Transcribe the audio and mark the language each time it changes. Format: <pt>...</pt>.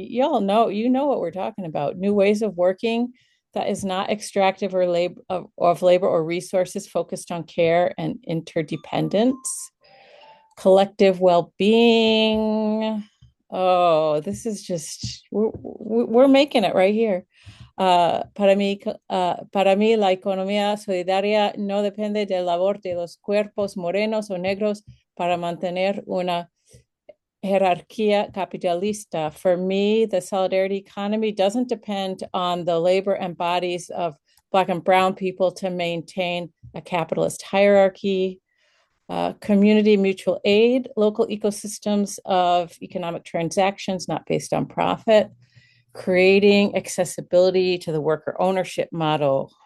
<en>Y'all know, you know what we're talking about. New ways of working that is not extractive or of labor or resources, focused on care and interdependence. Collective well-being. Oh, this is just, we're making it right here.</en> <es>Para mí, la economía solidaria no depende del labor de los cuerpos morenos o negros para mantener una jerarquía capitalista.</es> <en>For me, the solidarity economy doesn't depend on the labor and bodies of Black and Brown people to maintain a capitalist hierarchy. Community mutual aid, local ecosystems of economic transactions not based on profit, creating accessibility to the worker ownership model.</en>